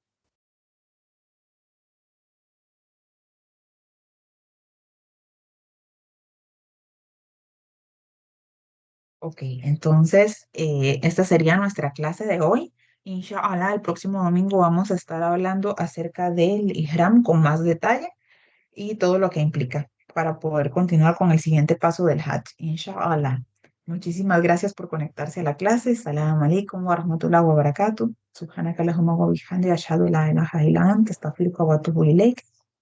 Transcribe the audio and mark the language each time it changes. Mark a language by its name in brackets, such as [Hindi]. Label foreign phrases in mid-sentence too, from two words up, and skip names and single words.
[Spanish] Ok, entonces esta sería nuestra clase de hoy. Inshallah, el próximo domingo vamos a estar hablando acerca del Ihram con más detalle y todo lo que implica para poder continuar con el siguiente paso del Hajj. Inshallah. Muchísimas gracias por conectarse a la clase. [Arabic] السلام عليكم ورحمة الله وبركاته. سبحانك اللهم وبحمدك أشهد أن لا إله إلا أنت أستغفرك وأتوب إليك.